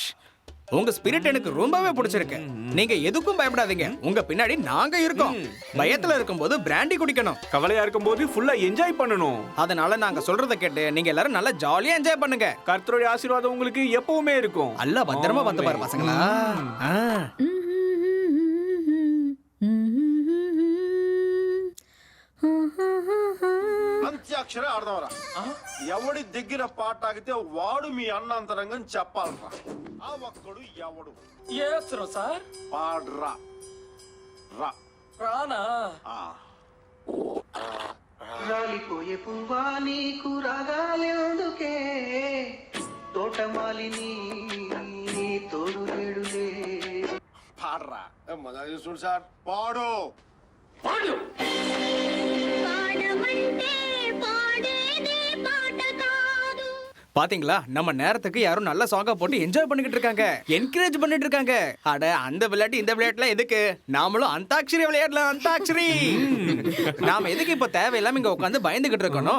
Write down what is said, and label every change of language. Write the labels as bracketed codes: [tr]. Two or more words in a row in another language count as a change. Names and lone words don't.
[ta] உங்க ஸ்பிரிட் எனக்கு ரொம்பவே பிடிச்சிருக்கு. நீங்க எதுக்கும் பயப்படாதீங்க. உங்க பின்னாடி நாங்க இருக்கோம். பயத்துல இருக்கும்போது பிராண்டி குடிக்கணும். கவலையா இருக்கும்போது ஃபுல்லா என்ஜாய் பண்ணணும். அதனால நாங்க சொல்றத கேட்டு நீங்க எல்லாரும் நல்லா ஜாலியா என்ஜாய் பண்ணுங்க. கர்த்தருடைய ஆசீர்வாதம் உங்களுக்கு எப்பவுமே இருக்கும். அல்ல பத்திரமா பார்த்து பாரு பசங்களா. [te] అంత్యాక్షరే ఆడదాంరా. ఎవడి దగ్గర పాట ఆగితే వాడు మీ అన్నంతరంగం చెప్పాలరా. ఆ ఒక్కడు ఎవడు ఏస్తున్నా సార్? పాడ్రా రా. రానా? రాలిపోయే పువ్వా నీకు రాగాలెందుకే, తోటమాలిని తోడు లేడులే. పాడ్రా. మజా చూడు సార్, పాడు పాడు. [ta] பாத்தீங்களா, நம்ம நேரத்துக்கு யாரும் நல்ல சாங்கா போட்டு என்ஜாய் பண்ணிக்கிட்டு இருக்காங்க, என்கரேஜ் பண்ணிட்டு இருக்காங்க. அட அந்த விளையாட்டு இந்த விளையாட்டுலாம் எதுக்கு? நாமளும் அந்தாக்ஷரி விளையாடலாம். அந்தாக்ஷரி. நாம எதுக்கு இப்ப தேவையில்லாம இங்க உட்காந்து பயந்துகிட்டு இருக்கணும்?